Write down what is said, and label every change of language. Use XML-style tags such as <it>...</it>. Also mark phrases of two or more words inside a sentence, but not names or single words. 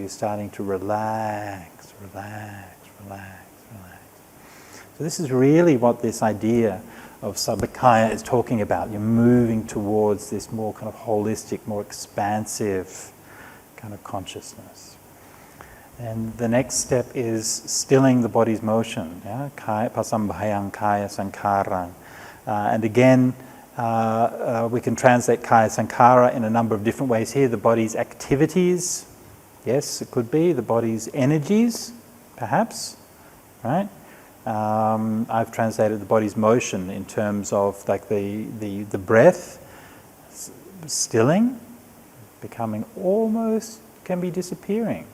<en>You're starting to relax. So this is really what this idea of Sabbakaya is talking about. You're moving towards this more kind of holistic, more expansive kind of consciousness. And the next step is stilling the body's motion. Yeah?</en> <pi>Pasambhayang kaya sankarang.</pi> <en>And again, we can translate</en> <pi>kaya sankara</pi> <en>in a number of different ways here. The body's activities, yes, it could be. The body's energies, perhaps, right? I've translated the body's motion in terms of like the breath stilling, becoming almost, can be disappearing.</en>